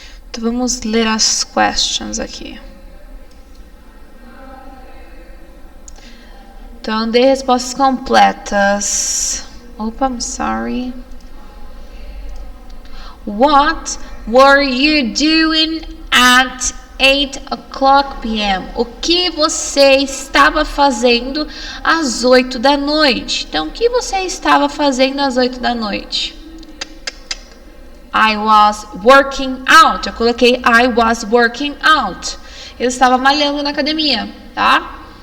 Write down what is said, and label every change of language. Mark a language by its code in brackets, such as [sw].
[pt] Então, vamos ler as questions aqui. Então, dê respostas completas. [en] Opa, I'm sorry. What were you doing at 8 o'clock p.m.? [pt] O que você estava fazendo às 8 da noite? Então, o que você estava fazendo às 8 da noite? [en] I was working out. [pt] Eu coloquei [en] I was working out. [pt] Eu estava malhando na academia, tá?